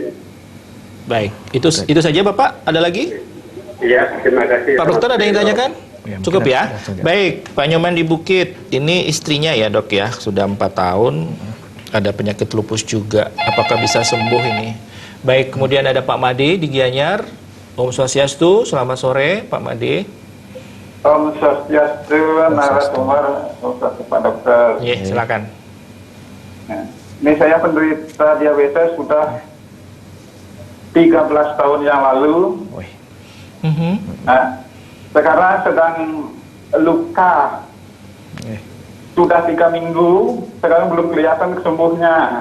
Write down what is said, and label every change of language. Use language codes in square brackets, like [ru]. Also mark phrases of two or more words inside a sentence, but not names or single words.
[id] Baik, itu saja Bapak. Ada lagi? Iya, terima kasih. Pak Dokter ada yang ditanyakan? Cukup ya? Baik, Pak Nyoman di Bukit, ini istrinya ya Dok ya, sudah 4 tahun, ada penyakit lupus juga. Apakah bisa sembuh ini? Baik, kemudian ada Pak Made di Gianyar. [sa] Om Swastiastu, [id] selamat sore Pak Made. [sa] Om Swastiastu, [id] narasumber, Pak Dokter. Iya, silakan. Nah, ini saya penderita diabetes sudah 13 tahun yang lalu. Nah, sekarang sedang luka. Sudah 3 minggu, sekarang belum kelihatan kesembuhnya.